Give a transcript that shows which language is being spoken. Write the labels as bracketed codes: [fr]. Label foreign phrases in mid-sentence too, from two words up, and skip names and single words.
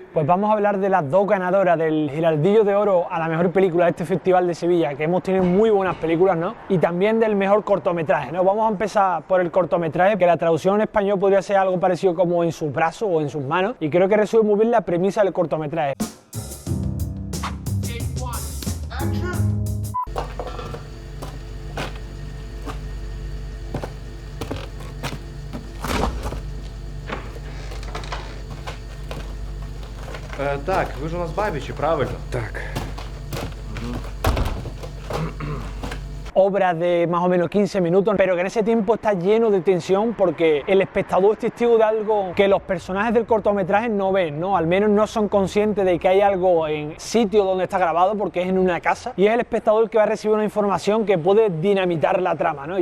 [es] Pues vamos a hablar de las dos ganadoras del Giraldillo de Oro a la mejor película de este Festival de Sevilla, que hemos tenido muy buenas películas, ¿no? Y también del mejor cortometraje, ¿no? Vamos a empezar por el cortometraje, que la traducción en español podría ser algo parecido como en sus brazos o en sus manos, y creo que resume muy bien la premisa del cortometraje. [uk] Так, ви ж у нас бабічі, правильно? Так. [es] Obra de más o menos 15 minutos, pero que en ese tiempo está lleno de tensión porque el espectador es testigo de algo que los personajes del cortometraje no ven, ¿no? Al menos no son conscientes de que hay algo en sitio donde está grabado, porque es en una casa, y es el espectador que va a recibir una información que puede dinamitar la trama, ¿no?